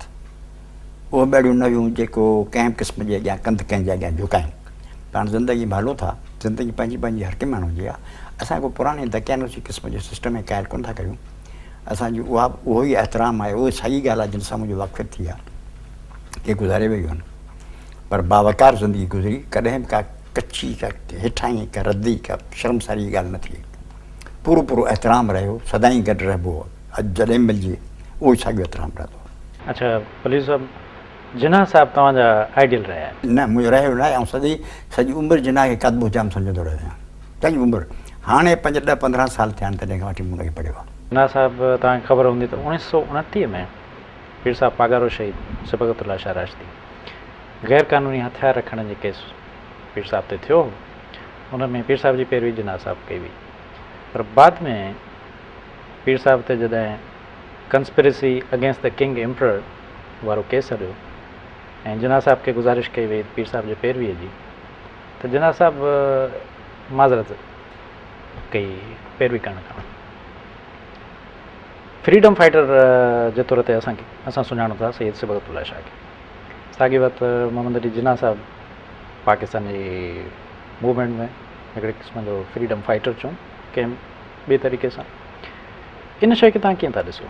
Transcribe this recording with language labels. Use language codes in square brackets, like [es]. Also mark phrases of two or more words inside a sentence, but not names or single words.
[sd] उहे ॿेड़ियूं न हुयूं जेको कंहिं क़िस्म जे अॻियां कंध कंहिंजे अॻियां झुकायूं पाण ज़िंदगी में हलो था ज़िंदगी पंहिंजी पंहिंजी हर कंहिं माण्हू जी आहे असां को पुराणे दकियानूसी क़िस्म जे सिस्टम में क़ाइल कोन था करियूं असांजी उहो ई एतिराम आहे उहो सही ॻाल्हि आहे जिन सां मुंहिंजो वाक़िफ़ थी आहे के गुज़ारे वियूं आहिनि पर बावकार ज़िंदगी गुज़री कॾहिं बि का कची का हेठाई का रद्दी का शर्मसारी जी ॻाल्हि न थी पूरो पूरो एतिराम रहियो सदाईं गॾु रहिबो अॼु जॾहिं मिलिजे उहो ई साॻियो एतिराम रहंदो अच्छा पलीज साहिबु जिना साहिबु तव्हांजा आइडियल रहिया आहिनि न मुंहिंजो रहियो न आहे ऐं सॼी उमिरि जिना खे क़दबो जाम सम्झंदो रहियो आहियां सॼी उमिरि हाणे 5-10-15 साल थिया आहिनि तॾहिं खां वठी मूं हुनखे पढ़ियो आहे जिना साहिबु तव्हांखे ख़बर हूंदी त 1929 में पीर साहिबु पागारो शहीद सबक़तुल्लाह शाह राशदी गैर क़ानूनी हथियार रखण जे केस पीर साहिब ते थियो हुन में पीर साहिब जी पैरवी जिना साहिबु कई हुई पर बाद में पीर साहिब ते जॾहिं [en] conspiracy against the king emperor [sd] वारो केस हलियो ऐं जिना साहिब खे गुज़ारिश कई वई पीर साहिब जे पैरवीअ जी त जिना साहिबु माज़रत कई पैरवी करण खां [en] freedom fighter [sd] जे तौर ते असां सुञाणूं था सैयद सबक़तुल्लाह शाह खे साॻी वक़्तु मोहम्मद अली जिना साहिबु पाकिस्तान जी मूवमेंट में हिकिड़े क़िस्म जो [en] freedom fighter [sd] चऊं कंहिं ॿिए तरीक़े सां इन शइ खे तव्हां कीअं था ॾिसो